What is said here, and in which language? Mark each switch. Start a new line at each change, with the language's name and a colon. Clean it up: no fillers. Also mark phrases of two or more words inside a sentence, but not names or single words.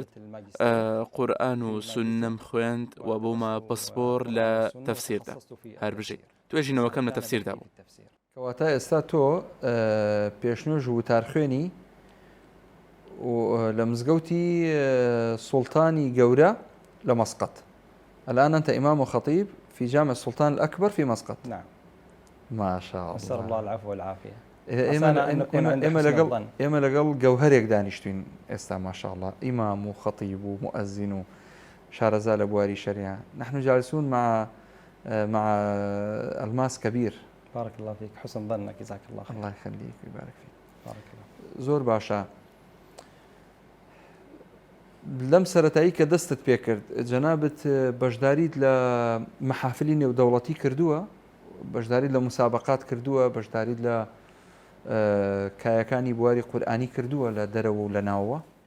Central Kurdish: قورئان و سوننەم خوێند و بوومە پسپۆر لە تەفسیردا هەر بژێ توێژینەوەکەم لە تەفسیردا بوو. کەواتە ئێستا تۆ پێشنوێژ وتار خوێنی لە مزگەوتی سوڵتانی گەورە لە مەسقەت.
Arabic: الآن أنت إمام وخطيب في جامع السلطان الأكبر في مسقط. نعم. ما شاء الله. نسأل الله العفو والعافية.
Central Kurdish: ئێمە لەگەڵ گەوهەرێک دانیشتوین ئێستا ماشاءالله ئیمام و خەطیب و مؤذن و شارەزا لە بواری شەریعە.
Arabic: نحن جالسون مع الماس كبير. بارك الله فيك حسن ظنك جزاك الله خير. الله يخليك ويبارك فيك. بارك الله.
Central Kurdish: زۆر باشە. لەم سەرەتایی کە دەستت پێ کرد جەنابەت بەشداریت لە مەحافلی نێودەوڵەتی کردووە، بەشداریت لە مسابقات کردووە، بەشداریت لە کایەکانی بواری قورئانی کردووە لە دەرەوە و لە ناوەوە؟